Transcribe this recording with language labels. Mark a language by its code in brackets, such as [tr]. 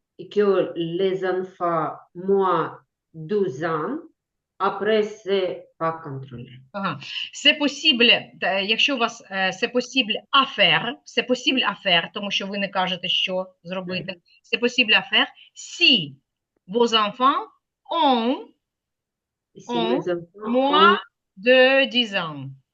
[fr] que les enfants moins 12 ans, après, c'est pas contrôlé. C'est possible, [uk] якщо у вас [fr] c'est possible à faire, [uk] тому що ви не кажете, що зробити. [fr] C'est possible à faire si vos enfants ont moins de 10 ans.